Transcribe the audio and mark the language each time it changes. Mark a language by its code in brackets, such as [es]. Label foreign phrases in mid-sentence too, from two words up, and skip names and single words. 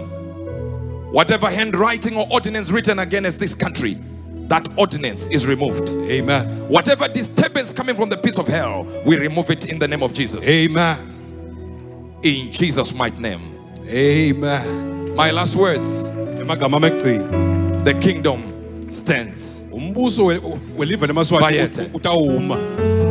[en] Whatever handwriting or ordinance written against this country, that ordinance is removed. Amen. Whatever disturbance coming from the pits of hell, we remove it in the name of Jesus. Amen. In Jesus' mighty name. Amen. My last words. [ss] Emagama amagcini. [en] The kingdom stands. [ss] Umbuso welive lemaswati Bayethe. utawuma.